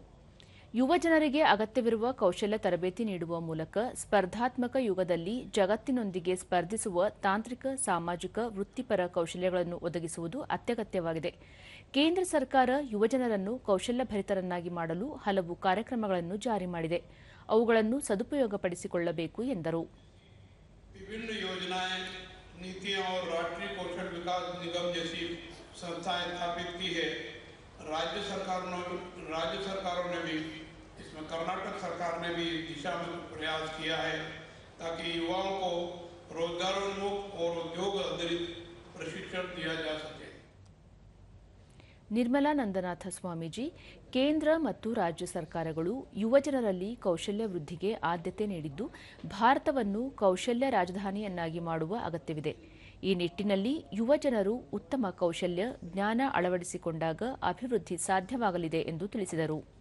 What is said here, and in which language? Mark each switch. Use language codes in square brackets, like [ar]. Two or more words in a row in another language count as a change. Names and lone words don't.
[kn] ಯುವಜನರಿಗೆ ಅಗತ್ಯವಿರುವ ಕೌಶಲ್ಯ ತರಬೇತಿ ನೀಡುವ ಮೂಲಕ ಸ್ಪರ್ಧಾತ್ಮಕ ಯುಗದಲ್ಲಿ ಜಗತ್ತಿನೊಂದಿಗೆ ಸ್ಪರ್ಧಿಸುವ ತಾಂತ್ರಿಕ, ಸಾಮಾಜಿಕ, ವೃತ್ತಿಪರ ಕೌಶಲ್ಯಗಳನ್ನು ಒದಗಿಸುವುದು ಅತ್ಯಗತ್ಯವಾಗಿದೆ. ಕೇಂದ್ರ ಸರ್ಕಾರ ಯುವಜನರನ್ನು ಕೌಶಲ್ಯಭರಿತರನ್ನಾಗಿ ಮಾಡಲು ಹಲವು ಕಾರ್ಯಕ್ರಮಗಳನ್ನು ಜಾರಿ ಮಾಡಿದೆ. ಅವುಗಳನ್ನು ಸದುಪಯೋಗಪಡಿಸಿಕೊಳ್ಳಬೇಕು ಎಂದರು. [hi] विभिन्न योजनाएं, नीतियां और राष्ट्रीय कौशल विकास निगम जैसी संस्थाएं स्थापित की है। राज्य सरकारों ने भी, इसमें कर्नाटक सरकार ने भी दिशा में प्रयास किया है ताकि युवाओं को रोजगारोन्मुख और उद्योग आधारित प्रशिक्षण दिया जा सके. [kn] ನಿರ್ಮಲಾನಂದನಾಥ ಸ್ವಾಮೀಜಿ, ಕೇಂದ್ರ ಮತ್ತು ರಾಜ್ಯ ಸರ್ಕಾರಗಳು ಯುವಜನರಲ್ಲಿ ಕೌಶಲ್ಯ ವೃದ್ಧಿಗೆ ಆದ್ಯತೆ ನೀಡಿದ್ದು, ಭಾರತವನ್ನು ಕೌಶಲ್ಯ ರಾಜಧಾನಿಯನ್ನಾಗಿ ಮಾಡುವ ಅಗತ್ಯವಿದೆ. ಈ ನಿಟ್ಟಿನಲ್ಲಿ ಯುವಜನರು ಉತ್ತಮ ಕೌಶಲ್ಯ, ಜ್ಞಾನ ಅಳವಡಿಸಿಕೊಂಡಾಗ ಅಭಿವೃದ್ಧಿ ಸಾಧ್ಯವಾಗಲಿದೆ ಎಂದು ತಿಳಿಸಿದರು.